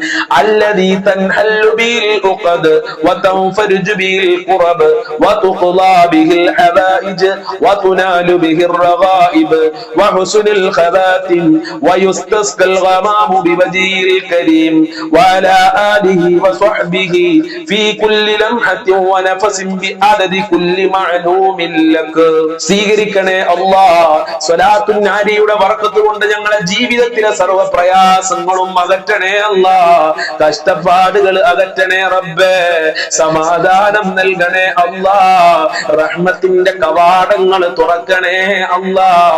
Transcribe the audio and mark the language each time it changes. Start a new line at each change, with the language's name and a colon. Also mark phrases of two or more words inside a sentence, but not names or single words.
Arabic: الذي تنحل به العقد وتنفرج به الكرب وتقضى به الحوائج وتنال به الرغائب وحسن الخواتم ويستسقى الغمام بوجهه الكريم وعلى آله وصحبه في كل لمحة ونفس بعدد كل معلوم لك സ്വീകരിക്കണേ അല്ലാഹ്.
Malayalam: സ്വലാത്തുൻ നാരിയുടെ ബർക്കത്ത് കൊണ്ട് ഞങ്ങളുടെ ജീവിതത്തിലെ സർവ്വ പ്രയാസങ്ങളും അകറ്റണേ അല്ലാഹ്. കഷ്ടപ്പാടുകൾ അകറ്റണേ റബ്ബേ. സമാധാനം നൽകണേ അല്ലാഹ്. റഹ്മത്തിന്റെ കവാടങ്ങൾ തുറക്കണേ അല്ലാഹ്.